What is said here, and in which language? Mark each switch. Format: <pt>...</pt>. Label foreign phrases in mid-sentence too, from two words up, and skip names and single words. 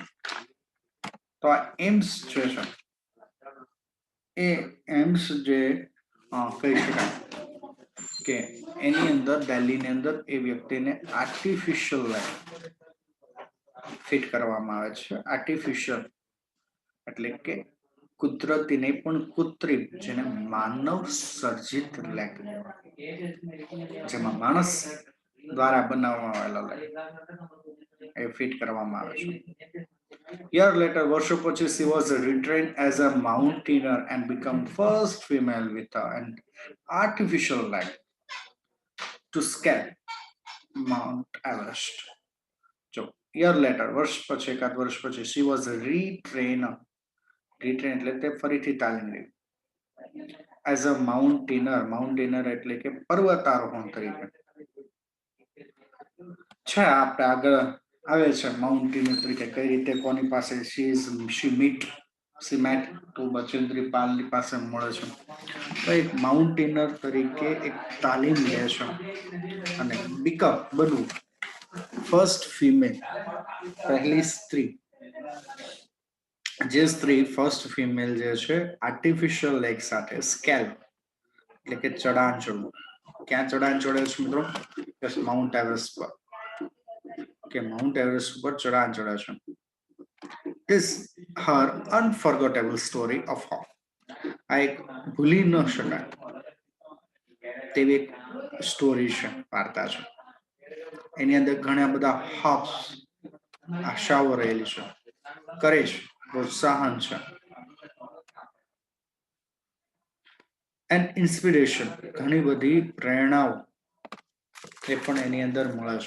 <gu>તો આ એમ્સ જે છે એ એમ્સ જે કહી શકાય કે એની અંદર દિલ્હીની અંદર એ વ્યક્તિને</gu> <en>artificial leg fit</en> <gu>કરવામાં આવે છે. આર્ટિફિશિયલ એટલે કે કુદરતી નહીં પણ કૃત્રિમ, જેને માનવ સર્જિત લેગ, જેમાં માણસ દ્વારા બનાવવામાં આવેલો લેગ એ ફિટ કરવામાં આવે છે.</gu> <en>Year later,</en> <gu>વર્ષો પછી,</gu> <en>she was retrained as a mountaineer and become first female with an artificial leg to scale Mount Everest. So, year later,</en> <gu>વર્ષ પછી, એકાદ વર્ષ પછી,</gu> <en>she was retrained</en> <gu>એટલે તે ફરીથી તાલીમ લીધી.</gu> <en>As a mountaineer</en> <gu>એટલે કે પર્વતારોહણ તરીકે છે. આપણે આગળ આવે છે માઉન્ટેનિયર તરીકે કઈ રીતે, કોની પાસે</gu> <en>she met</en> <gu>તો બચેન્દ્રી પાલની પાસે મળે છે. તો એક માઉન્ટેનિયર તરીકે એક તાલીમ લે છે અને બનવું</gu> <en>first female,</en> <gu>પહેલી સ્ત્રી, જે સ્ત્રી</gu> <en>first female</en> <gu>જે છે</gu> <en>artificial leg</en> <gu>સાથે સ્કેલ એટલે કે ચઢાણ ચડવું. ક્યાં ચઢાણ ચડે છે મિત્રો? માઉન્ટ એવરેસ્ટ પર, કે માઉન્ટ એવરેસ્ટ ઉપર ચઢાણ ચડે છે.</gu> <en>This her unforgettable story of hope.</en> <gu>આ એક ભૂલી ન શકાય તેવી એક સ્ટોરી છે, વાર્તા છે. એની અંદર ઘણા બધા હોપ્સ, આશાઓ રહેલી છે. કરે છે, પ્રોત્સાહન છે.</gu> <en>and inspiration,</en> <gu>ઘણી બધી પ્રેરણાઓ એ પણ એની અંદર મળે છે.</gu>